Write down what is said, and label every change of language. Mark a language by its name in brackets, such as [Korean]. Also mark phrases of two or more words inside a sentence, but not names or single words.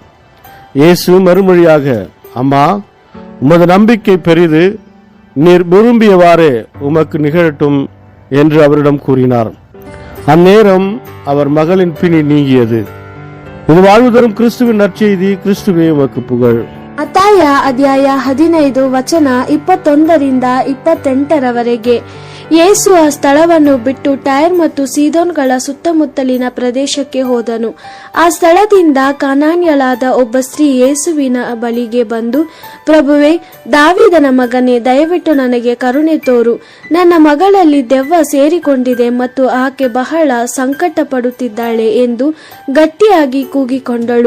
[Tamil] இயேசு மறுமொழியாக, அம்மா, உமது நம்பிக்கை பெரிது, நீர் விரும்பியவாறே உமக்கு நிகழட்டும் என்று அவரிடம் கூறினார். அந்நேரம் அவர் மகளின் பிணி நீங்கியது. இது வாழ்வு தரும் கிறிஸ்துவின் நற்செய்தி. கிறிஸ்துவே உமக்கு புகழ். [Kannada] ಮತ್ತಾಯ ಅಧ್ಯಾಯ 15 ವಚನ 21ರಿಂದ 28ರವರೆಗೆ. ಯೇಸು ಆ ಸ್ಥಳವನ್ನು ಬಿಟ್ಟು ಟೈರ್ ಮತ್ತು ಸೀದೋನ್ಗಳ ಸುತ್ತಮುತ್ತಲಿನ ಪ್ರದೇಶಕ್ಕೆ ಹೋದನು. ಆ ಸ್ಥಳದಿಂದ ಕಾನಾನ್ಯಳಾದ ಒಬ್ಬ ಸ್ತ್ರೀ ಯೇಸುವಿನ ಬಳಿಗೆ ಬಂದು, ಪ್ರಭುವೇ, ದಾವೀದನ ಮಗನೇ, ದಯವಿಟ್ಟು ನನಗೆ ಕರುಣೆ ತೋರು, ನನ್ನ ಮಗಳಲ್ಲಿ ದೆವ್ವ ಸೇರಿಕೊಂಡಿದೆ ಮತ್ತು ಆಕೆ ಬಹಳ ಸಂಕಟ ಪಡುತ್ತಿದ್ದಾಳೆ ಎಂದು ಗಟ್ಟಿಯಾಗಿ ಕೂಗಿಕೊಂಡಳು.